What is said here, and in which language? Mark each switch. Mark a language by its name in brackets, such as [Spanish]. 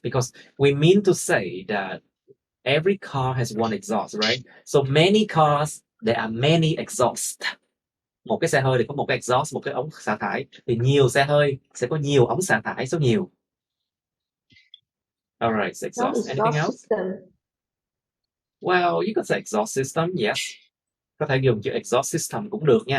[English] Because we mean to say that every car has one exhaust, right? So many cars, there are many exhausts. [Vietnamese] Một cái xe hơi thì có một cái exhaust, một cái ống xả thải. Thì nhiều xe hơi sẽ có nhiều ống xả thải số nhiều. [English] Alright, so exhaust. Anything else? System. Well, you can say exhaust system, yes. [Vietnamese] Có thể dùng chữ exhaust system cũng được nha.